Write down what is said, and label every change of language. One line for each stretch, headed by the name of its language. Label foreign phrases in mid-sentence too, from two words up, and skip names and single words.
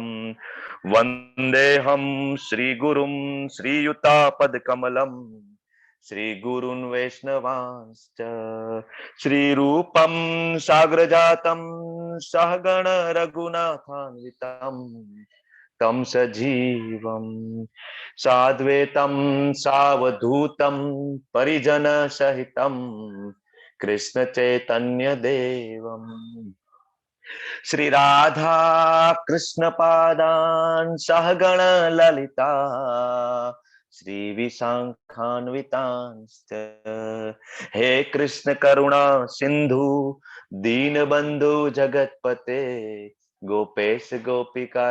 Sanskrit: वंदेहम श्री गुरुम श्रीयुतापदकमलम श्री गुरुन वैष्णवांश्च श्री रूपम साग्रजातम सहगण रघुनाथान्वितम तं सजीवं साद्वैतं सावधूतं परिजनसहितं कृष्ण चैतन्य देवम श्री राधा कृष्ण पादान सहगण ललिता श्री विशाखान्वितांश्च हे कृष्ण करुणा सिंधु दीन बंधु जगतपते गोपेश गोपिका